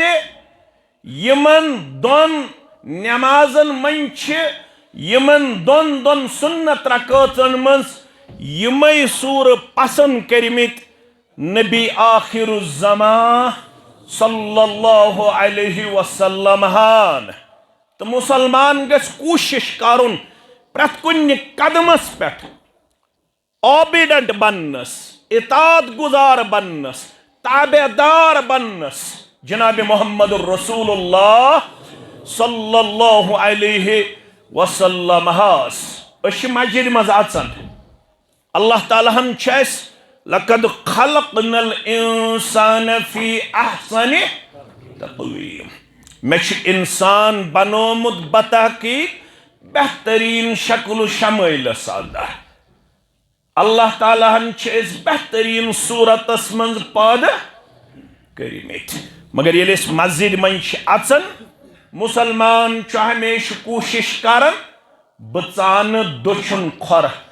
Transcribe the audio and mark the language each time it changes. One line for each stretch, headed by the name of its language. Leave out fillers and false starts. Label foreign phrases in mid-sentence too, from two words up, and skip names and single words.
Kashmiri: यमन दोन नमाजन मंच यमन दोन दोन सुन्नत रकअतन मज यमय सूर पसंद करमित नबी आखिरुज़्ज़मा
Arabic: صلى الله عليه وسلم
Kashmiri: हान तो मुसलमान गस कोशिश करुन प्रत कुन कदमस पे ओबीडेंट बनस इताअत गुजार बनस ताबेदार बनस जनाब मोहम्मद रसूलुल्लाह
Arabic: صلى الله عليه وسلم
Kashmiri: हास मस्जिद मज अचन अल्लाह ताला हम छस
Arabic: لقد خلقنا الإنسان في أحسن تقويم
Kashmiri: मे इंसान बनोमुत बतहकीक बेहतरीन शक्ल शमैल सादा अल्लाह ताला हन बेहतरीन सूरतस मज पैदा करमित मगर ये मस्जिद मंच अचन मुसलमान हमेशा कोशिश करन बचान दुछुन खोर